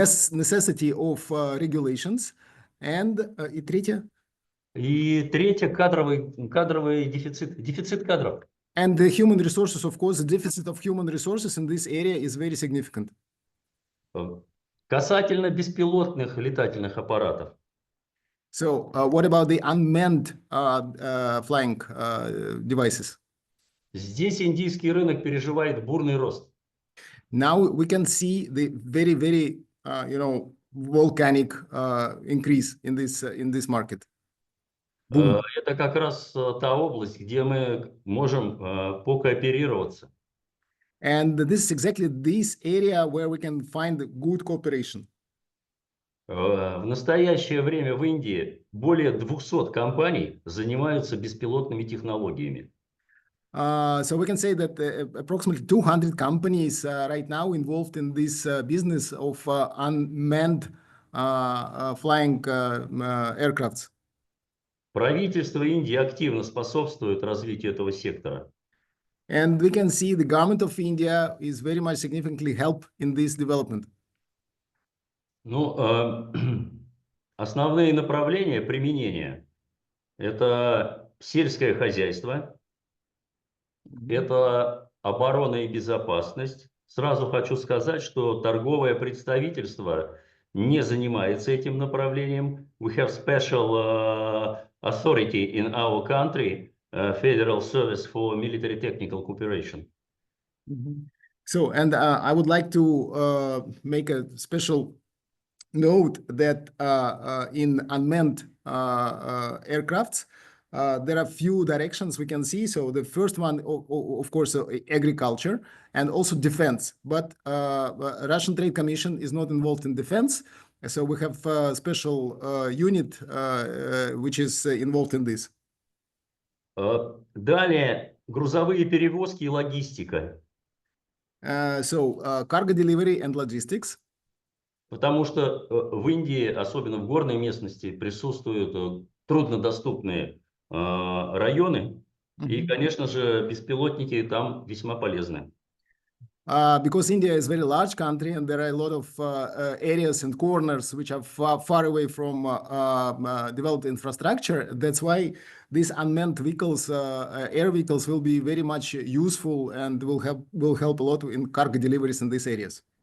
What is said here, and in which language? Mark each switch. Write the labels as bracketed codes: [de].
[en] Necessity of regulations. And [ru] и третье? И третье, кадровый дефицит кадров. [en] And the human resources, of course, the deficit of human resources in this area is very significant. [ru] Касательно беспилотных летательных аппаратов. [en] So, what about the unmanned flying devices? [ru] Здесь индийский рынок переживает бурный рост. [en] Now we can see the very, very, volcanic increase in this market. Boom. [ru] Это как раз та область, где мы можем покооперироваться. [en] And this is exactly this area where we can find good cooperation. [ru] В настоящее время в Индии более 200 компаний занимаются беспилотными технологиями. [en] So we can say that approximately 200 companies right now involved in this business of unmanned flying aircrafts. [ru] Правительство Индии активно способствует развитию этого сектора. [en] And we can see the government of India is very much significantly help in this development. [ru] Ну, основные направления применения – это сельское хозяйство, это оборона и безопасность. Сразу хочу сказать, что торговое представительство не занимается этим направлением. [en] We have special authority in our country, Federal Service for Military Technical Cooperation. So, and I would like to make a special note that in unmanned aircrafts, there are few directions we can see. So the first one, of course, agriculture and also defense. But Russian Trade Commission is not involved in defense. So we have a special unit which is involved in this. [ru] Далее, грузовые перевозки и логистика. [en] So cargo delivery and logistics. [ru] Потому что в Индии, особенно в горной местности, присутствуют труднодоступные районы. И, конечно же, беспилотники там весьма полезны. [en] Because India is a very large country and there are a lot of areas and corners which are far away from developed infrastructure. That's why these unmanned vehicles, air vehicles, will be very much useful and will help a lot in cargo deliveries in these areas.